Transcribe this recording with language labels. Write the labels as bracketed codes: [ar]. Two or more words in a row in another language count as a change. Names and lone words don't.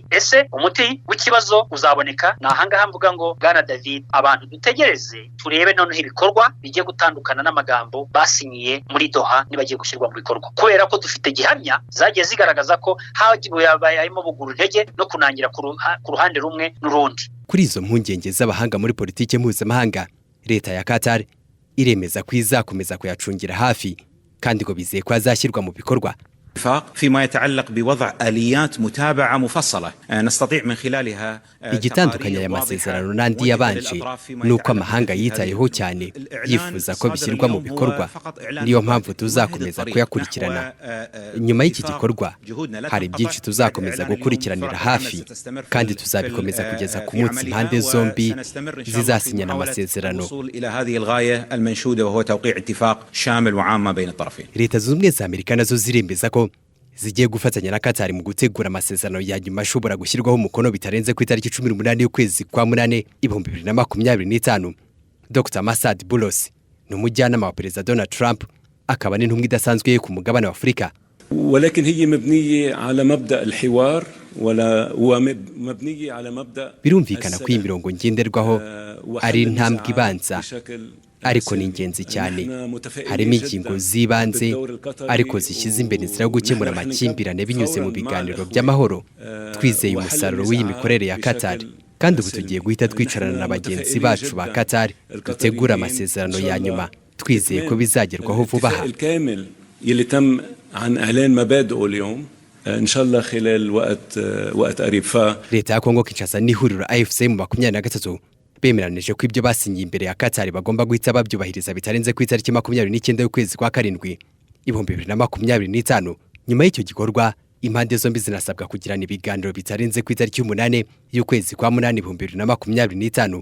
[rw] Ese umuti w'ikibazo uzaboneka? Nahangaha mvuga ngo Bwana David, abantu dutegereze turebe noneho ibikorwa bigiye gutandukana n'amagambo basinyiye muri Doha nibagiye gushyirwa mu bikorwa, kubera ko dufite gihamya zagiye zigaragaza ko harimo buguru intege no kunangira ku ruhande rumwe n'urundi. Kuri izo mpungenge z'abahanga muri politiki mpuzamahanga, Leta ya Qatar iremeza ko izakomeza kuyacungira hafi, kandi ngo bizeye ko azashyirwa mu bikorwa. [ar] فيما يتعلق بوضع آليات متابعة مفصلة نستطيع من خلالها. [rw] Igitandukanya aya masezerano n'andi yabanje nuko amahanga yitayeho cyane yifuza ko bishyirwa mu bikorwa. Niyo mpamvu tuzakomeza kuyakurikirana. Nyuma y'iki gikorwa hari byinshi tuzakomeza gukurikiranira hafi, kandi tuzabikomeza kugeza ku munsi impande zombi zizasinyana amasezerano. Leta zunze ubumwe za Amerika nazo ziremeza ko zigiye gufatanya na Qatar mu gutegura amasezerano ya nyuma ashobora gushyirwaho umukono bitarenze ku itariki 18 y'ukwezi kwa munane 2025. Dr Masad Boulos ni umujyanama wa Perezida Donald Trump, akaba n'intumwa idasanzwe ye ku mugabane wa Afurika. [ar] ولكن هي مبنية على مبدأ الحوار ولا ومبنية على مبدأ. [rw] Birumvikana ko iyi mirongo ngenderwaho ari intambwe ibanza, ariko ni ingenzi cyane. Harimo ingingo z'ibanze ariko zishyize imbere inzira yo gukemura amakimbirane binyuze mu biganiro by'amahoro. Twizeye umusaruro w'iyi mikorere ya Qatar, kandi ubu tugiye guhita twicarana na bagenzi bacu ba Qatar dutegura amasezerano ya nyuma. Twizeye ko bizagerwaho vuba aha. [ar] يلي تم عن إعلان مبادئه اليوم إن شاء الله خلال وقت قريب. [rw] leta ya Kongo Kinshasa n'ihuriro AFC mu 2023 bemeranije ko ibyo basinyiye imbere ya Qatar bagomba guhita babyubahiriza bitarenze ku itariki 29 y'ukwezi kwa karindwi 2025. Nyuma y'icyo gikorwa impande zombi zinasabwa kugirana ibiganiro bitarenze ku itariki 8 y'ukwezi kwa 8 2025.